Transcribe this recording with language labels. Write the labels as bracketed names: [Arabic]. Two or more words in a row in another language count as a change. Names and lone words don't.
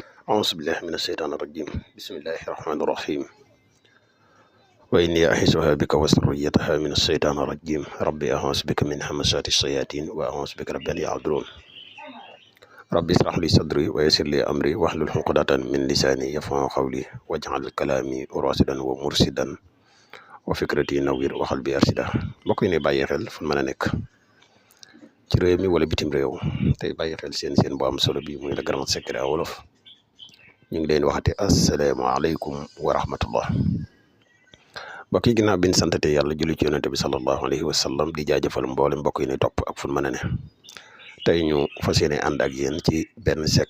[Arabic] أعوذ بالله من الشيطان الرجيم بسم الله الرحمن الرحيم وإني أعيذها بك وذريتها من الشيطان الرجيم ربي أعوذ بك من همزات الشياطين وأعوذ بك رب أن يحضرون ربي اشرح لي صدري ويسر لي أمري واحلل عقدة من لساني يفقهوا قولي واجعل كلامي راشدا ومرشدا وفكرتي نوير وقلبي أرشدا [Wolof] mbokk yi ne bàyyi xel fu mën a nekk ci réew mi wala bitim réew tey bàyyi xel seen bu am solo bi muy [French] le grand secret [Wolof] wolof ñu ngi leen waxate [Arabic] السلام عليكم ورحمة الله [Wolof] mbokk yi ginnaaw bi ñu santate yàlla julli ci yonente bi [Arabic] صلى الله عليه وسلم [Wolof] di jaajëfal mboole mbokk yi ne topp ak fu mën a ne tey ñu fas yéene ànd ak yéen ci benn secret